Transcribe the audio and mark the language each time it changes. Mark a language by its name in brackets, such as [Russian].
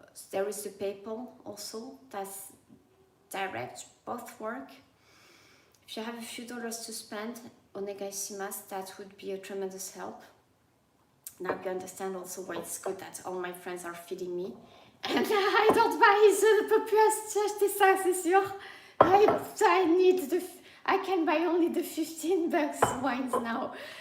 [English] There is the PayPal also, that's direct, both work. If you have a few dollars to spend, [Japanese] onegaishimasu, [English] that would be a tremendous help. Now you understand also why it's good that all my friends are feeding me. And I don't buy, [French] je ne peux plus acheter ça, c'est sûr. [English] I can buy only the $15 wines now.